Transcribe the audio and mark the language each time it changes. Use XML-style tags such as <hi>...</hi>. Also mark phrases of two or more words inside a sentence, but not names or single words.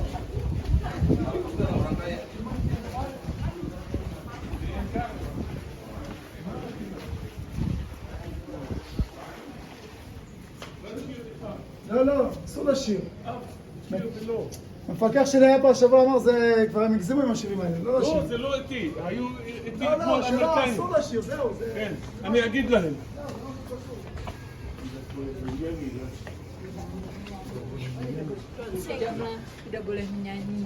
<id>Markus kan orang kaya.</id> <he>לא, אסור לשיר. המפקח שלי היה פה השבוע אמר, זה כבר הם הגזימו עם השירים האלה, לא לשיר. לא, זה לא איתי. היו איתי לא, כמו שלא, אמריקאים. אסור לשיר, זהו, זה... כן, אני אגיד להם.</he> <id>Tidak boleh menyanyi.</id>